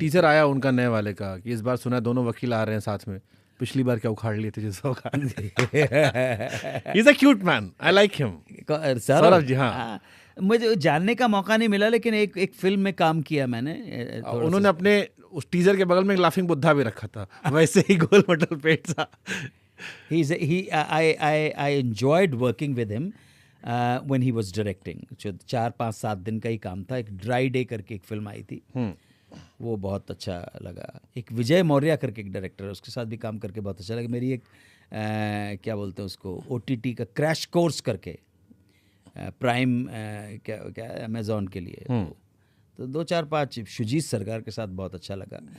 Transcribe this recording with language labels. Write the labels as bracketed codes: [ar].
[hi] Teaser आया उनका नए वाले का कि इस बार सुना है दोनों वकील आ रहे हैं साथ में, पिछली बार क्या उखाड़ लिए थे जैसा उखाड़ लिए। [en] He is a cute man, I like him. [hi] Saurabh ji, हाँ। मुझे जानने का मौका नहीं मिला, लेकिन एक फिल्म में काम किया मैंने। उन्होंने अपने उस टीजर के बगल में एक लाफिंग बुद्धा भी रखा था, वैसे ही गोल मटल पेट सा। [en] I enjoyed working with him when he was directing. [hi] 4-5-7 दिन का ही काम था। एक ड्राई डे करके एक फिल्म आई थी, वो बहुत अच्छा लगा। एक विजय मौर्य करके एक डायरेक्टर है, उसके साथ भी काम करके बहुत अच्छा लगा। मेरी एक क्या बोलते हैं उसको, OTT का क्रैश कोर्स करके, प्राइम क्या अमेजोन के लिए, तो 2-4-5 शुजीत सरकार के साथ बहुत अच्छा लगा।